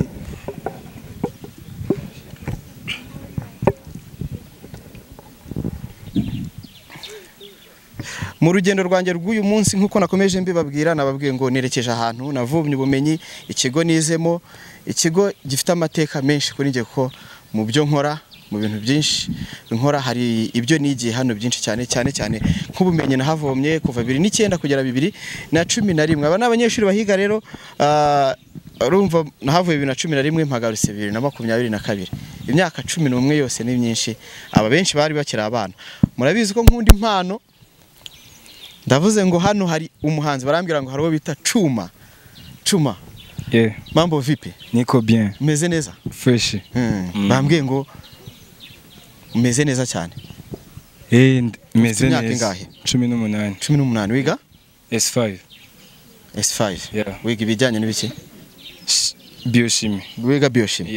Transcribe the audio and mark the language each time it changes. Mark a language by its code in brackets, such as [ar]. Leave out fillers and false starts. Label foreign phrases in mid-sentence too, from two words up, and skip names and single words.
[rw] Mu rugendo rwanjye rw'uyu munsi nkuko nakomeje mbibabwira nababwiye ngo nerekeje ahantu navumye ubumenyi ikigo nizemo ikigo gifite amateka menshi kuri njye ko mu byo nkora mu bintu byinshi nkora hari ibyo nigiye hano byinshi cyane nk'ubumenyi nahavomye kuva 2009 kugera 2011 aba n'abanyeshuri bahiga rero urumva nahavuye 2011 mpagarutse 2022 imyaka 11 yose ni myinshi aba benshi bari bakira abana murabizi ko nkunda impano ndavuze ngo hano hari umuhanzi barambira ngo hariwo bita Chuma. Yeah. [sw] Mambo vipi? Niko bien. [rw] Umeze neza? Fresh. Bambwiye ngo umeze neza cyane. Meze neza. Ingahe? 18. 18 wiga? S5. Yeah. Wiga ibijyanye n'ibiki? Biochimie. Wiga biochimie.